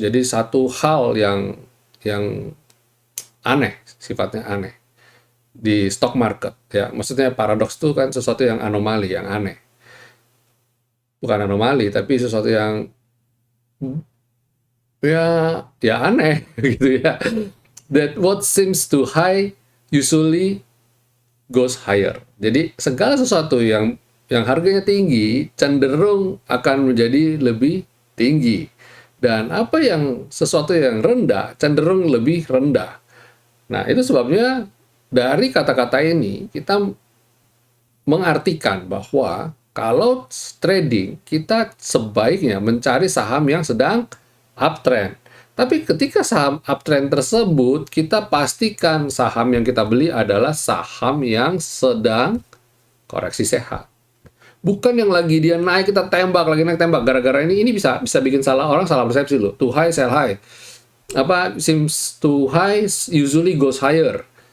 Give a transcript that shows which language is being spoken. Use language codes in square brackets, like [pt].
[id] Jadi satu hal yang aneh, sifatnya aneh di stock market ya. Maksudnya paradoks itu kan sesuatu yang anomali, yang aneh. Bukan anomali, tapi sesuatu yang ya aneh gitu ya. [en] That what seems too high usually goes higher. [id] Jadi segala sesuatu yang harganya tinggi cenderung akan menjadi lebih tinggi. Dan apa yang sesuatu yang rendah cenderung lebih rendah. Nah, itu sebabnya dari kata-kata ini kita mengartikan bahwa kalau trading kita sebaiknya mencari saham yang sedang uptrend. Tapi ketika saham uptrend tersebut, kita pastikan saham yang kita beli adalah saham yang sedang koreksi sehat. Bukan yang lagi dia naik kita tembak, lagi naik tembak. Gara-gara ini bisa bikin orang salah persepsi loh. [en] Too high sell high. Apa seems too high usually goes higher.